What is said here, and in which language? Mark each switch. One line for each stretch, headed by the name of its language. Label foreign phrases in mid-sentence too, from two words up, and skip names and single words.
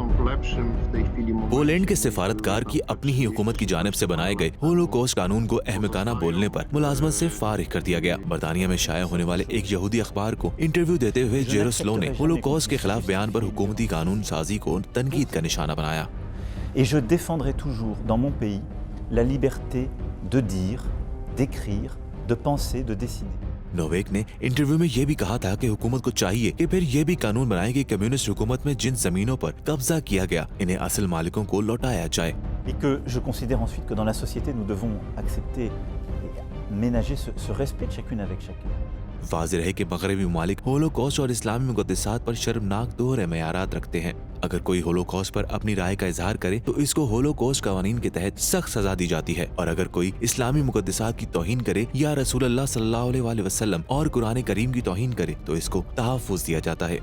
Urdu: پولینڈ کے سفارتکار کی اپنی ہی حکومت کی جانب سے بنائے گئے ہولوکاسٹ قانون کو احمقانہ بولنے پر ملازمت سے فارغ کر دیا گیا. برطانیہ میں شائع ہونے والے ایک یہودی اخبار کو انٹرویو دیتے ہوئے جیروسلو نے ہولوکاسٹ کے خلاف بیان پر حکومتی قانون سازی کو تنقید کا نشانہ بنایا.
French: Et je défendrai toujours dans mon pays la liberté de dire, d'écrire, de penser, de décider.
Urdu: نوویک نے انٹرویو میں یہ بھی کہا تھا کہ حکومت کو چاہیے کہ پھر یہ بھی قانون بنائے کہ کمیونسٹ حکومت میں جن زمینوں پر قبضہ کیا گیا انہیں اصل مالکوں کو لوٹایا جائے.
French: Et que je considère ensuite que dans la société nous devons accepter et ménager ce respect de chacune avec chacune.
Urdu: واضح ہے کہ مغربی ممالک ہولوکاسٹ اور اسلامی مقدسات پر شرمناک دوہرے معیارات رکھتے ہیں. اگر کوئی ہولوکاسٹ پر اپنی رائے کا اظہار کرے تو اس کو ہولوکاسٹ قوانین کے تحت سخت سزا دی جاتی ہے، اور اگر کوئی اسلامی مقدسات کی توہین کرے یا رسول اللہ
Arabic: صلى الله عليه وسلم
Urdu: اور قرآن کریم کی توہین کرے تو اس کو تحفظ دیا جاتا ہے.